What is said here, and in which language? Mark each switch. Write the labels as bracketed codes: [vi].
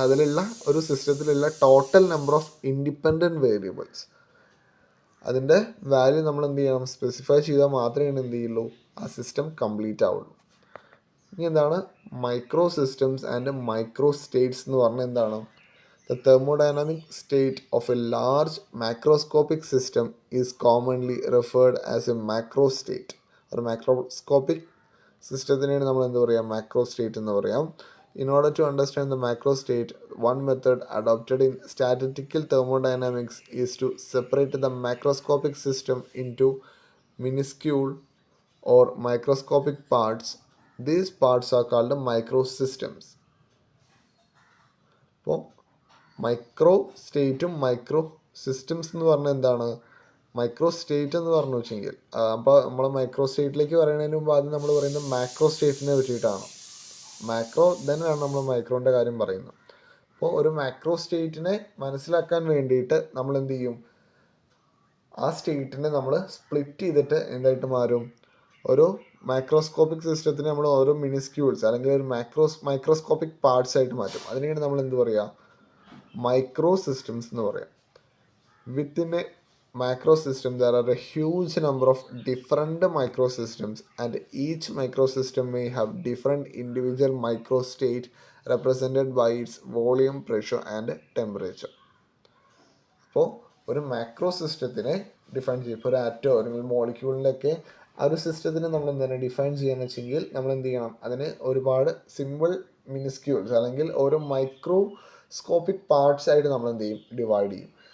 [ml] അതിലുള്ള ഒരു സിസ്റ്റത്തിലുള്ള total number of independent variables, അതിൻ്റെ വാല്യൂ നമ്മൾ എന്ത് ചെയ്യണം? സ്പെസിഫൈ ചെയ്താൽ മാത്രമേ എന്ത് ചെയ്യുള്ളൂ? ആ സിസ്റ്റം കംപ്ലീറ്റ് ആവുള്ളൂ. ഇനി എന്താണ് micro systems and micro States എന്ന് പറഞ്ഞാൽ എന്താണ്? [en] The thermodynamic state of a large macroscopic system is commonly referred as a macro state. [ml] ഒരു മാക്രോസ്കോപ്പിക് സിസ്റ്റത്തിനാണ് നമ്മൾ എന്താ പറയുക? മാക്രോ സ്റ്റേറ്റ് എന്ന് പറയാം. [en] In order to understand the macro state, one method adopted in statistical thermodynamics is to separate the macroscopic system into minuscule or microscopic parts. These parts are called microsystems. [ml] അപ്പോൾ micro സ്റ്റേറ്റും micro systems എന്ന് പറഞ്ഞാൽ എന്താണ്? Micro state എന്ന് പറഞ്ഞു വെച്ചെങ്കിൽ അപ്പോൾ നമ്മൾ micro സ്റ്റേറ്റിലേക്ക് പറയുന്നതിന് മുമ്പ് ആദ്യം നമ്മൾ പറയുന്നത് മാക്രോ സ്റ്റേറ്റിനെ പറ്റിയിട്ടാണ്. മാക്രോ തന്നെയാണ് നമ്മൾ മൈക്രോൻ്റെ കാര്യം പറയുന്നത്. അപ്പോൾ ഒരു മാക്രോ സ്റ്റേറ്റിനെ മനസ്സിലാക്കാൻ വേണ്ടിയിട്ട് നമ്മൾ എന്ത് ചെയ്യും? ആ സ്റ്റേറ്റിനെ നമ്മൾ സ്പ്ലിറ്റ് ചെയ്തിട്ട് എന്തായിട്ട് മാറും? ഒരു മൈക്രോസ്കോപ്പിക് സിസ്റ്റത്തിന് നമ്മൾ ഓരോ മിനിസ്ക്യൂൾസ് അല്ലെങ്കിൽ ഒരു മൈക്രോസ്കോപ്പിക് പാർട്സ് ആയിട്ട് മാറ്റും. അതിനെയാണ് നമ്മൾ എന്ത് പറയുക? മൈക്രോ സിസ്റ്റംസ് എന്ന് പറയാം. [en] Within a macro system there are a huge number of different microsystems and each microsystem may have different individual microstate represented by its volume, pressure and temperature. [ml] അപ്പോൾ ഒരു മാക്രോ സിസ്റ്റത്തിനെ ഡിഫൈൻ ചെയ്യും. ഇപ്പോൾ ഒരു ആറ്റോ അല്ലെങ്കിൽ മോളിക്യൂളിൻ്റെയൊക്കെ ആ ഒരു സിസ്റ്റത്തിനെ നമ്മൾ എന്താണ് ഡിഫൈൻ ചെയ്യാന്ന് വെച്ചെങ്കിൽ നമ്മൾ എന്ത് ചെയ്യണം? അതിന് ഒരുപാട് സിമ്പിൾ മിനിസ്ക്യൂൾസ് അല്ലെങ്കിൽ ഓരോ മൈക്രോസ്കോപ്പിക് പാർട്സ് ആയിട്ട് നമ്മൾ എന്ത് ചെയ്യും? ഡിവൈഡ് ചെയ്യും.